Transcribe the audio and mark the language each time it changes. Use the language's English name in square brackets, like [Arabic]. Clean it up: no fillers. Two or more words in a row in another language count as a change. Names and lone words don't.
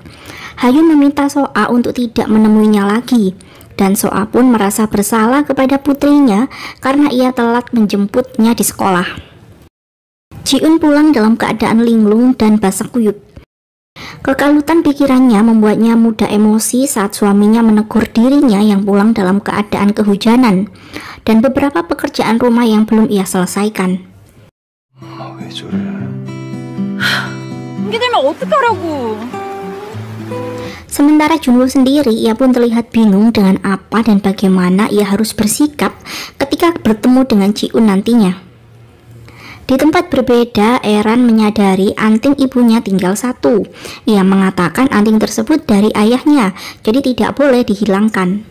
[Indonesian] Ha-yun meminta Soa untuk tidak menemuinya lagi, dan Soa pun merasa bersalah kepada putrinya karena ia telat menjemputnya di sekolah. Ji-un pulang dalam keadaan linglung dan basah kuyup. Kekalutan pikirannya membuatnya mudah emosi saat suaminya menegur dirinya yang pulang dalam keadaan kehujanan dan beberapa pekerjaan rumah yang belum ia selesaikan. [Korean] 왜 저래? 이게 되면 어떡하라고? [Indonesian] Sementara Junwoo sendiri, ia pun terlihat bingung dengan apa dan bagaimana ia harus bersikap ketika bertemu dengan Ji-un nantinya. Di tempat berbeda, Eran menyadari anting ibunya tinggal satu. Ia mengatakan anting tersebut dari ayahnya, jadi tidak boleh dihilangkan.